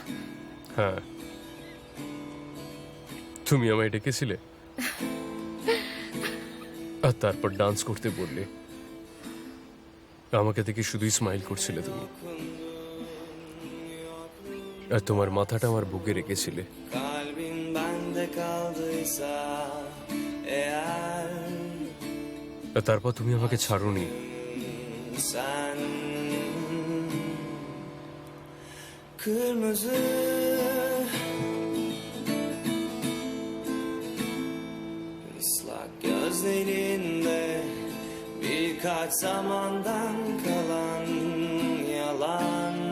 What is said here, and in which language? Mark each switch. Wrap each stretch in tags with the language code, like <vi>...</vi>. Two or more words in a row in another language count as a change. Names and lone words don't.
<bn>হ্যাঁ, তুমি আমায় ডেকেছিলে আর তারপর ডান্স করতে বললে। আমাকে দেখে শুধুই স্মাইল করছিলে তুমি, আর তোমার মাথাটা আমার বুকে রেখেছিলে।</bn> <tr>kalbin bende kaldıysa eğer,</tr> <bn>আর তারপর তুমি আমাকে ছাড়োনি।</bn> <tr>sen kırmızı ıslak gözlerinde birkaç zamandan kalan yalan,</tr>